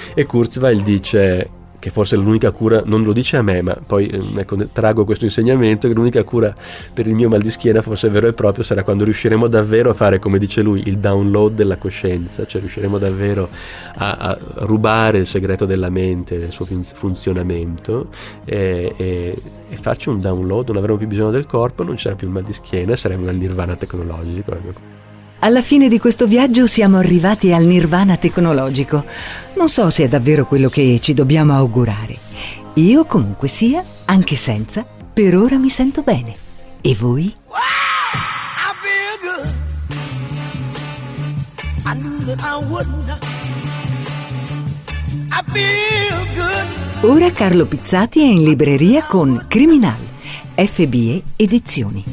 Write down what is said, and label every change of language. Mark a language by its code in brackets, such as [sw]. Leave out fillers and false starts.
[it] E Kurzweil dice che forse l'unica cura, non lo dice a me, ma poi ecco, trago questo insegnamento, che l'unica cura per il mio mal di schiena, forse vero e proprio, sarà quando riusciremo davvero a fare, come dice lui, il download della coscienza, cioè riusciremo davvero a rubare il segreto della mente, del suo funzionamento, e farci un download, non avremo più bisogno del corpo, non ci sarà più il mal di schiena, saremo nel nirvana tecnologico. Alla fine di questo viaggio siamo arrivati al nirvana tecnologico. Non so se è davvero quello che ci dobbiamo augurare. Io comunque sia, anche senza, per ora mi sento bene. E voi? Wow! [en] I feel good. I knew that I wouldn't. I feel good. [it] Ora Carlo Pizzati è in libreria con Criminal, FBE Edizioni.